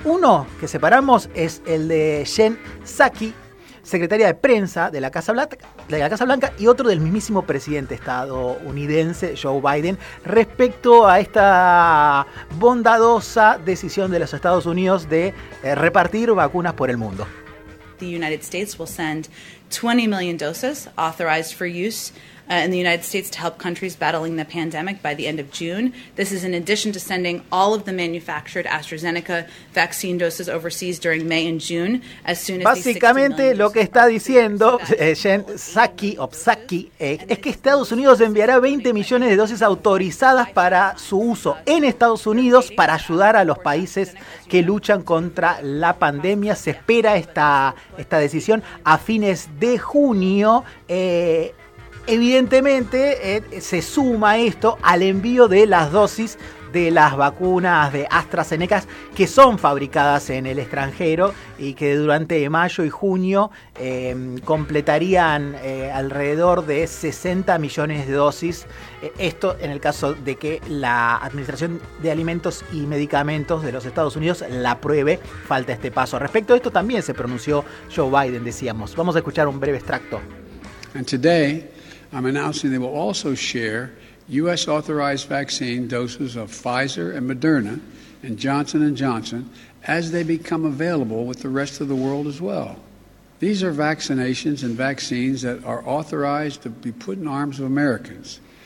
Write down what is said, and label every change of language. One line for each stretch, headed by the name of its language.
Spanish: Uno que separamos es el de Jen Psaki, secretaria de prensa de la Casa Blanca, y otro del mismísimo presidente estadounidense, Joe Biden, respecto a esta bondadosa decisión de los Estados Unidos de repartir vacunas por el mundo.
English: The United States will send 20 million doses authorized for use in the United States to help countries battling the pandemic by the end of June. This is in addition to sending all of the manufactured AstraZeneca vaccine doses overseas during May and June as soon as.
Spanish: Básicamente lo que está diciendo Jen Psaki es que Estados Unidos enviará 20 millones de dosis autorizadas para su uso en Estados Unidos para ayudar a los países que luchan contra la pandemia. Se espera esta decisión a fines de junio. Evidentemente se suma esto al envío de las dosis de las vacunas de AstraZeneca que son fabricadas en el extranjero y que durante mayo y junio completarían alrededor de 60 millones de dosis. Esto en el caso de que la Administración de Alimentos y Medicamentos de los Estados Unidos la apruebe, falta este paso. Respecto a esto también se pronunció Joe Biden, decíamos. Vamos a escuchar un breve extracto.
English: And today I'm announcing they will also share U.S. authorized vaccine doses of Pfizer and Moderna and Johnson & Johnson as they become available with the rest of the world as well. These are vaccinations and vaccines that are authorized to be put in arms of Americans.